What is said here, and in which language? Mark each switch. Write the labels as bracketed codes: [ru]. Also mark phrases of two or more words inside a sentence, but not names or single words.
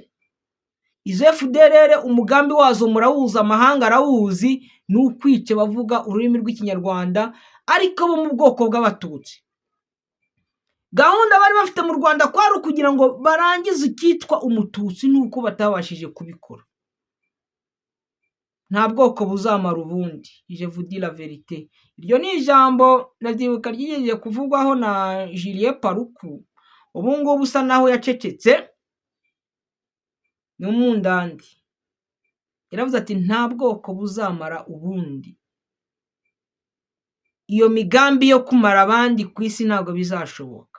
[rw] Izo FDLR umugambi wazo murawuza, amahanga arawuzi, ni ukwica bavuga ururimi rw'Ikinyarwanda ariko bo mu bwoko bw'Abatutsi. Gahunda bari bafite mu Rwanda kwari kugira ngo barangize icyitwa Umututsi, nuko batabashije kubikora. Nta bwoko buzamara ubundi, [fr] je vous dis la vérité. [rw] Iryo ni ijambo navyibuka ryigeze kuvugwaho na Julien Paruku, ubu ngubu usa naho yacecetse n'umundandi. Yaravuze ati nta bwoko buzamara ubundi, iyo migambi yo kumara abandi ku isi ntabwo bizashoboka.